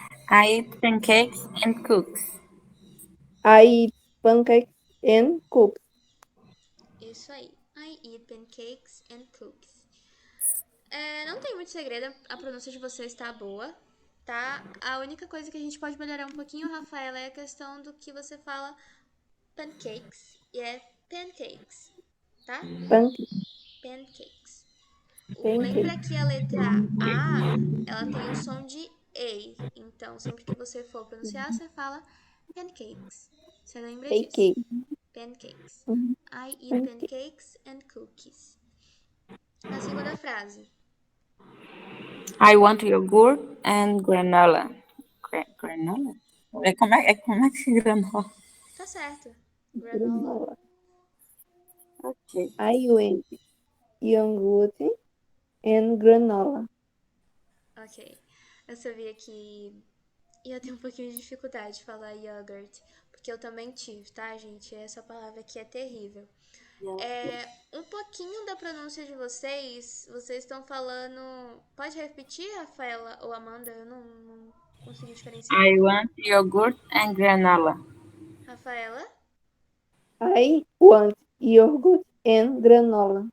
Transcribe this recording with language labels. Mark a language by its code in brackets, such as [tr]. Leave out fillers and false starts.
[en] I eat pancakes and cookies. I eat pancakes and cookies. [pt] Isso aí. [en] I eat pancakes and cookies. [pt] Não tem muito segredo, a pronúncia de vocês tá boa, tá? A única coisa que a gente pode melhorar um pouquinho, Rafaela, é a questão do que você fala pancakes e é pancakes, tá? Pancakes. Lembra que a letra A, ela tem o som de E. Então, sempre que você for pronunciar, você fala pancakes. Você lembra disso? Pancakes. [en] I eat pancakes and cookies. [pt] A segunda frase. [en] I want yogurt and granola. [pt] Granola? Como é que é granola? Tá certo. Granola. Ok. [en] I want yogurt and granola. Ok. [pt] Eu sabia que ia ter um pouquinho de dificuldade de falar yogurt, porque eu também tive, tá, gente? Essa palavra aqui é terrível. Um pouquinho da pronúncia de vocês estão falando. Pode repetir, Rafaela ou Amanda? Eu não consegui diferenciar. [en] I want yogurt and granola. Rafaela? I want yogurt and granola.